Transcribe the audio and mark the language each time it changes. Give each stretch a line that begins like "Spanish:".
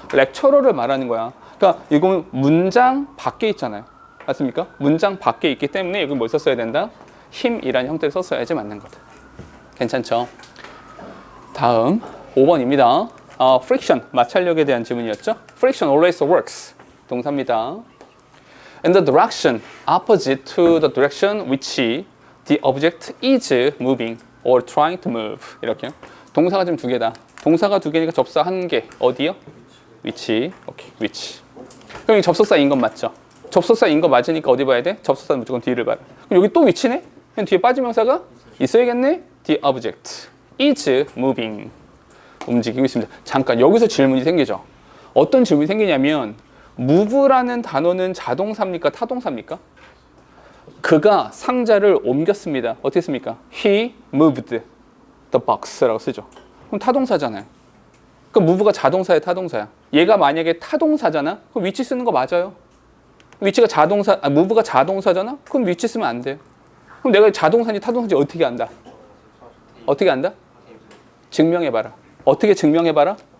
Korean: 렉처러를 말하는 거야. 그러니까 이건 문장 밖에 있잖아요. 맞습니까? 문장 밖에 있기 때문에 여기 뭘 썼어야 된다? him이라는 형태를 썼어야지 맞는 거다. 괜찮죠? 다음 5번입니다. friction, 마찰력에 대한 질문이었죠?
English: Friction always works.
Korean: 동사입니다.
English: In the direction opposite to the direction which the object is moving or trying to move.
Korean: 이렇게요. 동사가 지금 두 개다. 동사가 두 개니까 접사 한 개. 어디요? which. 오케이, which. 그럼 이 접속사인 건 맞죠? 접속사인 거 맞으니까 어디 봐야 돼? 접속사는 무조건 뒤를 봐라. 그럼 여기 또 which네? 그럼 뒤에 빠진 명사가 있어야겠네?
English: The object is moving.
Korean: 움직이고 있습니다. 잠깐 여기서 질문이 생기죠. 어떤 질문이 생기냐면 move라는 단어는 자동사입니까? 타동사입니까? 그가 상자를 옮겼습니다. 어떻게 씁니까?
English: He moved the box라고
Korean: 쓰죠. 그럼 타동사잖아요. 그럼 move가 자동사야, 타동사야? 얘가 만약에 타동사잖아? 그럼 which 쓰는 거 맞아요. which가 move가 자동사잖아? 그럼 which 쓰면 안 돼요. 그럼 내가 자동사인지 타동사인지 어떻게 안다? 어떻게 안다? 증명해봐라. 어떻게 증명해봐라?